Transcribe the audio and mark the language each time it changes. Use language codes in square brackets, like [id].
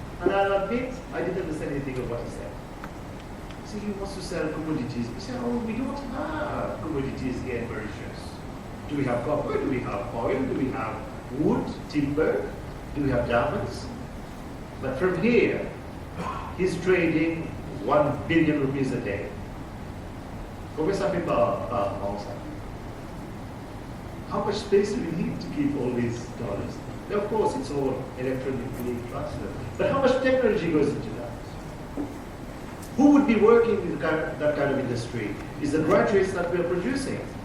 [en] And I'll admit, I didn't understand anything of what he said. So he wants to sell commodities. He said, oh, we don't have commodities here in Mauritius. Do we have copper? Do we have oil? Do we have wood, timber? Do we have diamonds? But from here, he's trading 1 billion rupees a day. [fr] Combien ça fait par an ça? [en] How much space do we need to keep all these dollars? Now, of course, it's all electronically transferred. But how much technology goes into that? Who would be working in that kind of industry? Is the graduates that we are producing.